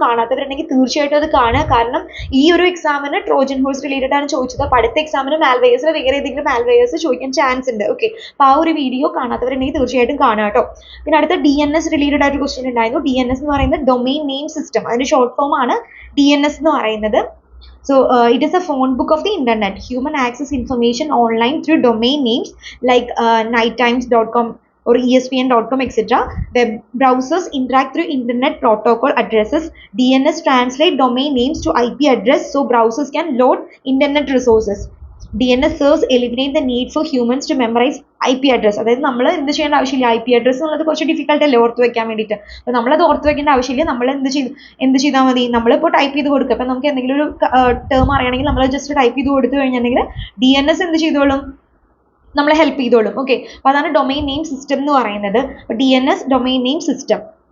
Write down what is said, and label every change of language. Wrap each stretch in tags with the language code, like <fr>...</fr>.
<ml>കാണാത്തവരുണ്ടെങ്കിൽ തീർച്ചയായിട്ടും അത് കാണുക. കാരണം ഈ ഒരു എക്സാമിന് ട്രോജൻ ഹോഴ്സ് റിലേറ്റഡ് ആണ് ചോദിച്ചത്. അപ്പോൾ അടുത്ത എക്സാമിന് മാൽവെയേഴ്സിൽ വേറെ ഏതെങ്കിലും മാൽവെയേഴ്സ് ചോദിക്കാൻ ചാൻസ് ഉണ്ട്. ഓക്കെ, അപ്പോൾ ആ ഒരു വീഡിയോ കാണാത്തവരുണ്ടെങ്കിൽ തീർച്ചയായിട്ടും കാണുക കേട്ടോ. പിന്നെ അടുത്ത DNS റിലേറ്റഡ് ആയിട്ട് ക്വസ്റ്റ്യൻ ഉണ്ടായിരുന്നു. DNS എന്ന് പറയുന്നത് ഡൊമെയിൻ നെയിം സിസ്റ്റം, അതിന്റെ ഷോർട്ട് ഫോം ആണ് DNS എന്ന് പറയുന്നത്.</ml> <en>It is a phone book of the internet. Human access information online through domain names like nighttimes.com or espn.com, etc. Web browsers interact through internet protocol addresses. DNS translate domain names to IP address so browsers can load internet resources. DNS serves eliminate the need for humans to memorize IP address.</en> <ml>അതായത് നമ്മൾ എന്ത് ചെയ്യേണ്ട ആവശ്യമില്ല, IP address എന്നുള്ളത് കുറച്ച് difficult അല്ലേ ഓർത്ത് വെക്കാൻ വേണ്ടിയിട്ട്. അപ്പോൾ നമ്മളത് ഓർത്ത് വെക്കേണ്ട ആവശ്യമില്ല. നമ്മൾ എന്ത് ചെയ്താൽ മതി, നമ്മളിപ്പോൾ ടൈപ്പ് ചെയ്ത് കൊടുക്കുക. അപ്പം നമുക്ക് എന്തെങ്കിലും ഒരു ടേം അറിയണമെങ്കിൽ നമ്മൾ ജസ്റ്റ് ടൈപ്പ് ചെയ്ത് കൊടുത്തു കഴിഞ്ഞിട്ടുണ്ടെങ്കിൽ DNS എന്ത് ചെയ്തോളും, നമ്മളെ ഹെൽപ്പ് ചെയ്തോളും. ഓക്കെ, അപ്പോൾ അതാണ് ഡൊമൈൻ നെയിം സിസ്റ്റം എന്ന് പറയുന്നത്. അപ്പോൾ DNS ഡൊമൈൻ നെയിം സിസ്റ്റം.</ml>